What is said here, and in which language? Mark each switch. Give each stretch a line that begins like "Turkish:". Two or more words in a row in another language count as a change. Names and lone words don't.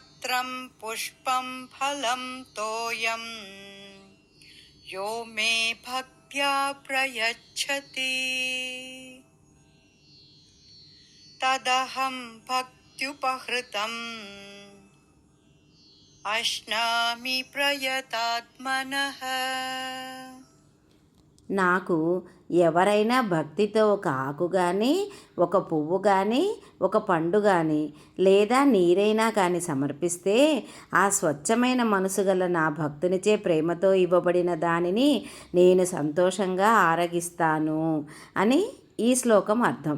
Sanskrit: पत्रं पुष्पं फलं तोयं यो मे भक्त्या प्रयच्छति तदहं भक्त्युपहृतम् अश्नामि प्रयतात्मनः.
Telugu: నాకు ఎవరైనా భక్తితో ఒక ఆకు కానీ, ఒక పువ్వు కానీ, ఒక పండు కానీ, లేదా నీరైనా కానీ సమర్పిస్తే, ఆ స్వచ్ఛమైన మనసు గల నా భక్తునిచే ప్రేమతో ఇవ్వబడిన దానిని నేను సంతోషంగా ఆరగిస్తాను అని ఈ శ్లోకం అర్థం.